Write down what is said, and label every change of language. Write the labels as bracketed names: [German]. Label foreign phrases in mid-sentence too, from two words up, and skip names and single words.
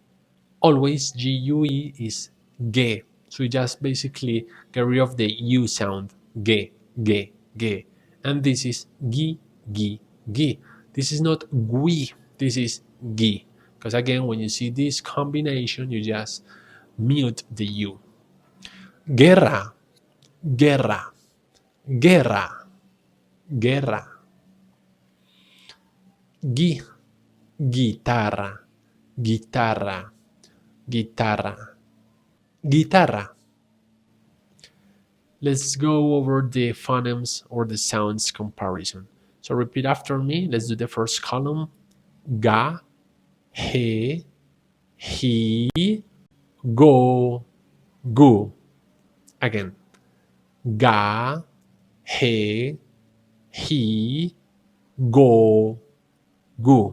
[English] Always GUE is ge. So we just basically get rid of the U sound. [Spanish] Ge, ge, ge. [English] And this is [Spanish] gi, gi, gi. [English] This is not gui. This is gi. Because again, when you see this combination, you just mute the U. [Spanish] Guerra, guerra, guerra, guerra. Gui, guitarra, guitarra, guitarra, guitarra. [English] Let's go over the phonemes or the sounds comparison. So repeat after me. Let's do the first column. [Spanish] Ga, he, go, gu. Again. Ga, he, go, gu.